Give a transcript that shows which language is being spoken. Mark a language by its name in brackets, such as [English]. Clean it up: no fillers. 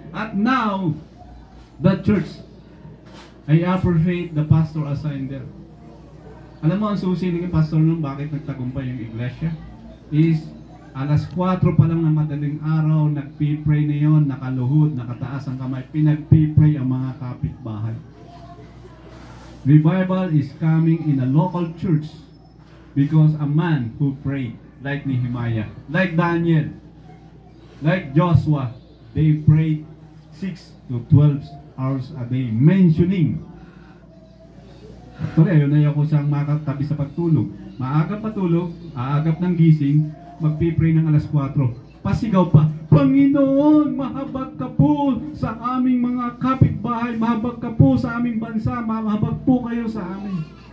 [English] At now, the church, I appreciate the pastor assigned there. [Filipino] Alam mo ang susi ng pastor nun, bakit nagtagumpay yung iglesia? Is, alas 4 pa lang na madaling araw, nagpipray na yun, nakaluhod, nakataas ang kamay, pinagpipray ang mga kapitbahay. [English] Revival is coming in a local church because a man who prayed, like Nehemiah, like Daniel, like Joshua, they prayed 6 to 12 hours a day, mentioning. [Filipino] Actually, ayaw ko siyang makatabi sa pagtulog. Maagap patulog, aagap ng gising, magpipray ng alas 4. Pasigaw pa, Panginoon, mahabag ka po sa aming mga kapitbahay, mahabag ka po sa aming bansa, mahabag po kayo sa amin.